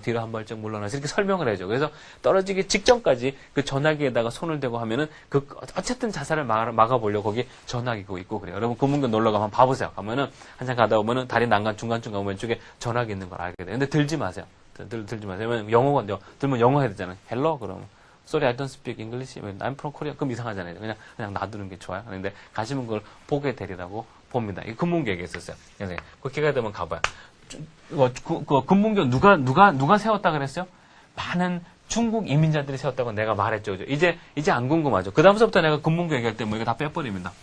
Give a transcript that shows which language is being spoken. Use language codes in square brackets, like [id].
[ko] 뒤로 한 발짝 물러나서 이렇게 설명을 해줘. 그래서 떨어지기 직전까지 그 전화기에다가 손을 대고 하면은 그 어쨌든 자살을 막아보려고 거기 전화기가 있고 그래요. 여러분 금문교 놀러 가면 봐보세요. 가면은 한참 가다 보면은 다리 난간 중간쯤 가면 왼쪽에 전화기 있는 걸 알게 돼요. 근데 들지 마세요. 들지 마세요. 왜냐면 영어가 들면 영어 해야 되잖아요. [en] Hello [ko] 그러면 [en] Sorry, I don't speak English. I'm from Korea. [ko] 그럼 이상하잖아요. 그냥 놔두는 게 좋아요. 그런데 가시면 그걸 보게 되리라고 봅니다. 이 금문교에 있었어요. 그래서 그렇게 되면 가봐요. 그 금문교 누가 세웠다 그랬어요? 많은 중국 이민자들이 세웠다고 내가 말했죠. 그죠? 이제 안 궁금하죠. 그 다음부터 내가 금문교 얘기할 때 뭐 이거 다 빼버립니다.